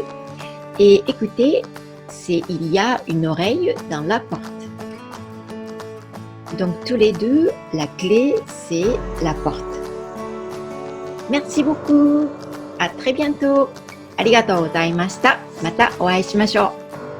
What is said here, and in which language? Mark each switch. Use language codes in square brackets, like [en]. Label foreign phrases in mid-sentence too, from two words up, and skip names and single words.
[fr] Et écoutez, il y a une oreille dans la porte. Donc tous les deux, la clé, c'est la porte. Merci beaucoup. À très bientôt. [ja] ありがとうございました。またお会いしましょう。